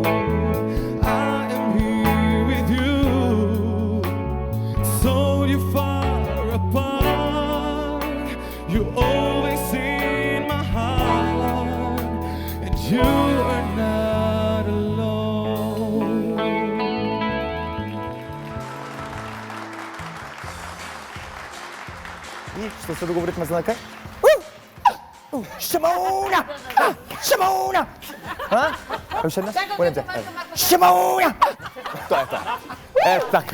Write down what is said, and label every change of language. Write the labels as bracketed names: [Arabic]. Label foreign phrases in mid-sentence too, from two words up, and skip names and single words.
[English] I am here with you, so you're far apart. You're always in my heart, and you are not alone. [Macedonian] И што се договоривме за на кај? Шимона! Шимона! А? Уште еднаш? Понемте. Шимона! Тоа е тоа. Така.